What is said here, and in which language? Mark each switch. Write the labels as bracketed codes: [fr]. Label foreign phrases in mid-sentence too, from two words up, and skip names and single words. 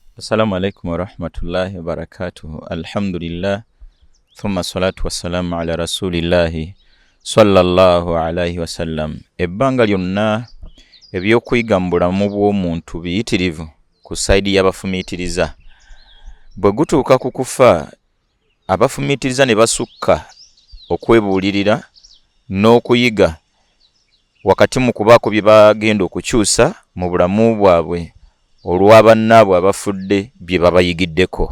[ar] السلام عليكم ورحمة الله وبركاته. Alhamdulillah. ثم الصلاة والسلام على رسول الله صلى الله عليه وسلم. [lg] Ebbanga lyonna ebyokuyiga mu bulamu bw'omuntu biyitirivu ku saidi y'abafumiitiriza. Bwe gutuuka ku kufa, abafumiitiriza ne basukka okwebuulirira n'okuyiga wakati mu kubaako bye bagenda okukyusa mu bulamu bwabwe olw'abannaabwe abafudde bye babayigiddeko.